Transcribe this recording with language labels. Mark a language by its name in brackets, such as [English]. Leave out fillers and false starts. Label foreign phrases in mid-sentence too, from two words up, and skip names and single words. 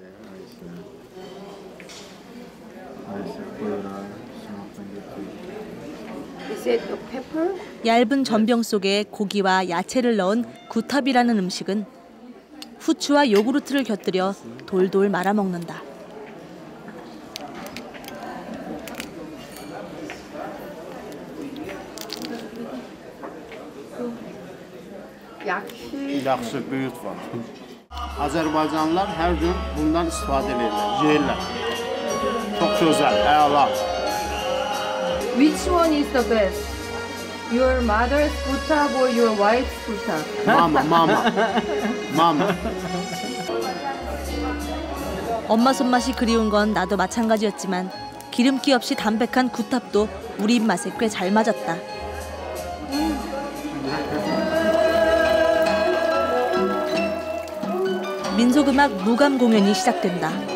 [Korean] 얇은 전병 속에 고기와 야채를 넣은 구탑이라는 음식은 후추와 요구르트를 곁들여 돌돌 말아 먹는다. [Azerbaijani] Yaxşı, böyük var. Azərbaycanlılar hər gün bundan istifadə edirlər, yeyirlər. Çox gözəl, əla. [English] Which one is the best? Your mother's butab or your wife's butab? Mama. [Korean] 엄마 손맛이 그리운 건 나도 마찬가지였지만 기름기 없이 담백한 구탑도 우리 입맛에 꽤 잘 맞았다. 민속음악 무감 공연이 시작된다.